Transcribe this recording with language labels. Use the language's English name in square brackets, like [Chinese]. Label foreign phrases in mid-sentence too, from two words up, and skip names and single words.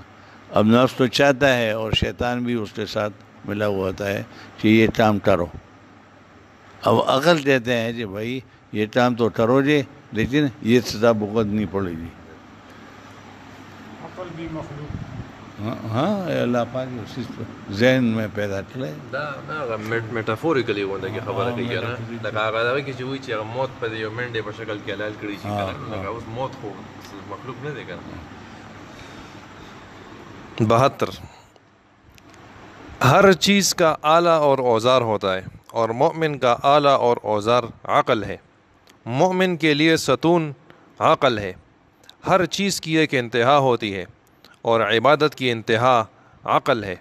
[Urdu] اب نفس تو چاہتا ہے اور شیطان بھی اس کے ساتھ ملا ہوا ہوتا ہے کہ یہ کام کرو۔ اب عقل کہتے ہیں کہ بھائی یہ کام تو کرو گے لیکن یہ سزا بھگتنی پڑے گی۔ عقل بھی مخلوق ہاں اللہ پاک اسی ذہن میں پیدا کرے۔ [Pashto] دا میټافوریکلی غونډه کې خبره کوي کنه، لکه هغه دغه کې چې وایي چې هغه موت په یو منډې په شکل کې حلال کړي شي کنه، لکه اوس موت خو مخلوق نه دی کنه۔ [Urdu] 72۔ ہر چیز کا آلہ اور اوزار ہوتا ہے اور مومن کا آلہ اور اوزار عقل ہے۔ مومن کے لیے ستون عقل ہے۔ ہر چیز کی ایک انتہا ہوتی ہے اور عبادت کی انتہا عقل ہے۔